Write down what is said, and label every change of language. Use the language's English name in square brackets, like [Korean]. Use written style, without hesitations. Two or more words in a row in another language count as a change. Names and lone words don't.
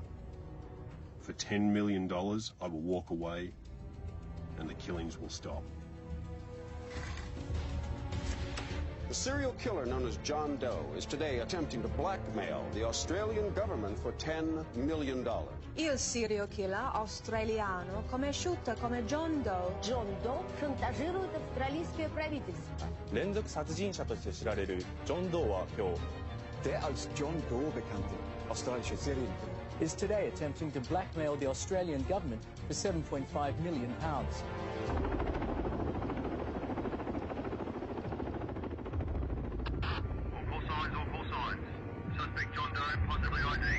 [English] For $10 million, I will walk away and the killings will stop. The serial killer known as John Doe is today attempting to blackmail the Australian government for $10 million. [Italian] Il [English] serial killer [Italian] australiano conosciuto come John Doe. [Russian] John Doe шантажирует австралийское правительство. [Japanese] 連続殺人者として知られるジョン・ドーは今日 [German] Der als John Doe bekannte australische Serienkiller [English] is today attempting to blackmail the Australian government for £7.5 million. All signs. Suspect John Doe, possibly ID'd.